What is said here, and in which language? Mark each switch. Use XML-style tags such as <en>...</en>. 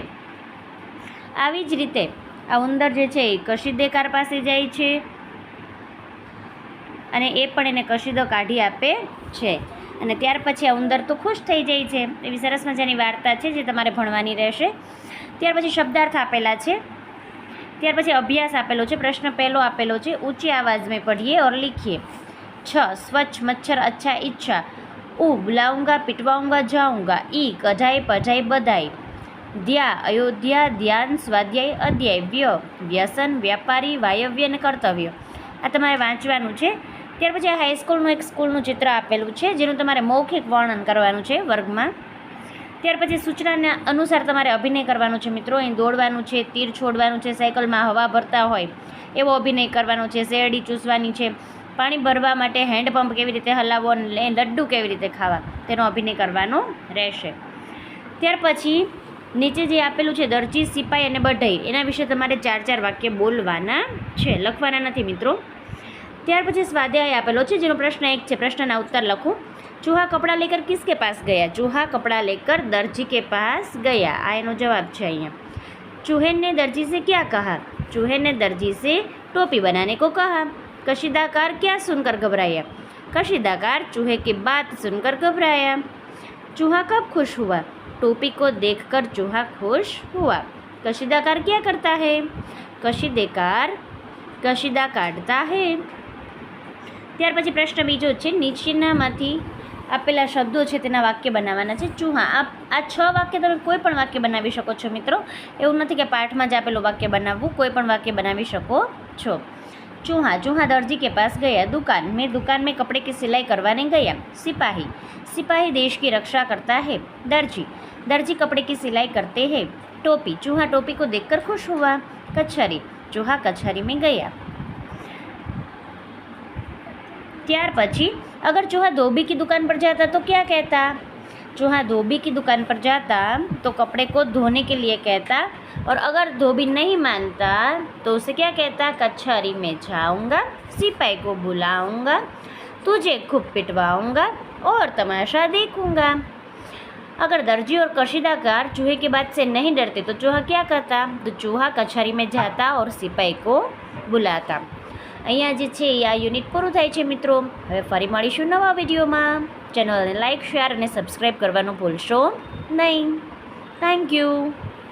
<gu>આવી જ રીતે આ ઉંદર જે છે એ કશીદેકાર પાસે જાય છે અને એ પણ એને કશીદો કાઢી આપે છે. અને ત્યાર પછી આ ઉંદર તો ખુશ થઈ જાય છે. એવી સરસ મજાની વાર્તા છે જે તમારે ભણવાની રહેશે. ત્યાર પછી શબ્દાર્થ આપેલા છે. ત્યાર પછી અભ્યાસ આપેલો છે. પ્રશ્ન પહેલો આપેલો છે,</gu> <hi>ઊંચી આવાજ મેં પઢીએ और लिखिए. 6 स्वच्छ मच्छर अच्छा इच्छा, ऊ बुलाऊंगा पिटवाऊंगा जाऊंगा, ई कढ़ाई पढ़ाई बधाई, ધ્યા અયોધ્યા, ધ્યાન સ્વાધ્યાય અધ્યાય, વ્યસન વ્યાપારી વાયવ્ય અને કર્તવ્ય.</hi> <gu>આ તમારે વાંચવાનું છે. ત્યાર પછી હાઈસ્કૂલનું એક સ્કૂલનું ચિત્ર આપેલું છે જેનું તમારે મૌખિક વર્ણન કરવાનું છે વર્ગમાં. ત્યાર પછી સૂચનાના અનુસાર તમારે અભિનય કરવાનો છે મિત્રો. અહીં દોડવાનું છે, તીર છોડવાનું છે, સાયકલમાં હવા ભરતા હોય એવો અભિનય કરવાનો છે, શેરડી ચૂસવાની છે, પાણી ભરવા માટે હેન્ડપંપ કેવી રીતે હલાવવો અને લડ્ડુ કેવી રીતે ખાવા તેનો અભિનય કરવાનો રહેશે. ત્યાર પછી નીચે જે આપેલું છે દરજી, સિપાઈ અને બઢઈ, એના વિશે તમારે 4 વાક્ય બોલવાના છે, લખવાના નથી મિત્રો. ત્યાર પછી સ્વાધ્યાય આપેલો છે જેનો પ્રશ્ન 1 છે. પ્રશ્નના ઉત્તર લખો.</gu> <hi>ચૂહા કપડાં લેકર કિસકે પાસ ગયા? ચૂહા કપડાં લેકર દर्जी के पास गया.</hi> <gu>આ એનો જવાબ છે અહીંયા.</gu> <hi>चूहे ने दर्जी से क्या कहा? चूहे ने दर्जी से टोपी बनाने को कहा. कशीदाकार क्या सुनकर घबराया? कशीदाकार चूहे की बात सुनकर घबराया. चूहा कब खुश हुआ? टोपी को देखकर चूहा खुश हुआ. कशीदाकार क्या करता है? कशीदेकार कशीदा काटता है.</hi> <gu>ત્યાર પછી પ્રશ્ન બીજો છે, નીચેનામાંથી આપેલા શબ્દો છે તેના વાક્ય બનાવવાના છે. ચૂહા, આ 6 વાક્ય તમે કોઈ પણ વાક્ય બનાવી શકો છો મિત્રો. એવું નથી કે પાઠમાં જ આપેલું વાક્ય બનાવવું, કોઈ પણ વાક્ય બનાવી શકો છો.</gu> <hi>चूहा, चूहा दर्जी के पास गया. दुकान में कपड़े की सिलाई करवाने गया. सिपाही, सिपाही देश की रक्षा करता है. दर्जी, दर्जी कपड़े की सिलाई करते हैं. टोपी, चूहा टोपी को देखकर खुश हुआ. कचहरी, चूहा कचहरी में गया.</hi> <gu>ત્યાર પછી</gu> <hi>अगर चूहा धोबी की दुकान पर जाता तो क्या कहता? चूहा धोबी की दुकान पर जाता तो कपड़े को धोने के लिए कहता, और अगर धोबी नहीं मानता तो उसे क्या कहता? कचहरी में जाऊंगा, सिपाही को बुलाऊंगा, तुझे खूब पिटवाऊंगा और तमाशा देखूंगा. अगर दर्जी और कशीदाकार चूहे की बात से नहीं डरते तो चूहा क्या करता? तो चूहा कचहरी में जाता और सिपाही को बुलाता.</hi> <gu>અહીંયા જે છે આ યુનિટ પૂરું થાય છે મિત્રો. હવે ફરી મળીશું નવા વિડીયોમાં. ચેનલને લાઇક, શેર અને સબસ્ક્રાઈબ કરવાનું ભૂલશો નહીં.</gu> <en>Thank you.</en>